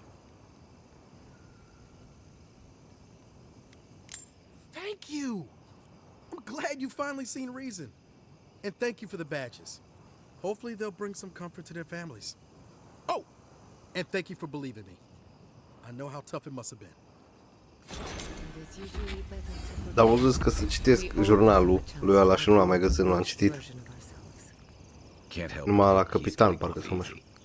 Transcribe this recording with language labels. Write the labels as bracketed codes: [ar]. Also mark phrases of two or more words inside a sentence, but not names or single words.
[en] Thank you! I'm glad you finally seen reason. And thank you for the badges. Hopefully they'll bring some comfort to their families. Oh! And thank you for believing me. I know how tough it must have been. [ro] Dar vă zis că să citesc jurnalul lui ăla și nu l-am mai găsit, nu l-am citit. Numai la capitan, parcă sau nu știu.